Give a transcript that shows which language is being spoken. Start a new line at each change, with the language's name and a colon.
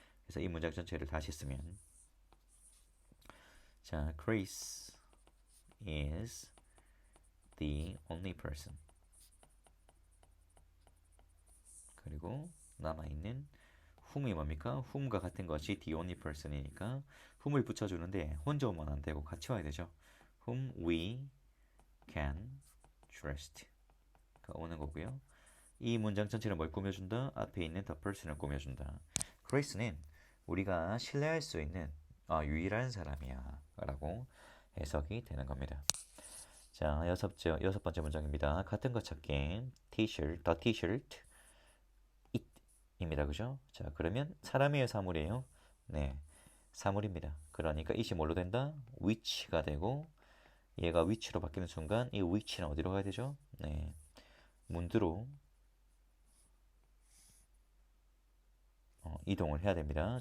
Korean: 그래서 이 문장 전체를 다시 쓰면, 자,
English: Chris is the only person.
Korean: 그리고 남아있는 whom이 뭡니까? whom과 같은 것이 the only person이니까 whom을 붙여주는데 혼자 오면 안 되고 같이 와야 되죠.
English: whom we can trust가
Korean: 오는 거고요. 이 문장 전체를 뭘 꾸며준다? 앞에 있는 the person을 꾸며준다. Chris는 우리가 신뢰할 수 있는 유일한 사람이야 라고 해석이 되는 겁니다. 자, 여섯 번째 문장입니다. 같은 것 찾기.
English: t-shirt, the t-shirt, it입니다.
Korean: 그죠? 자, 그러면 사람이에요, 사물이에요? 네, 사물입니다. 그러니까 it이 뭘로 된다? which가 되고, 얘가 which로 바뀌는 순간 이 which는 어디로 가야 되죠? 네, 문두로 이동을 해야 됩니다.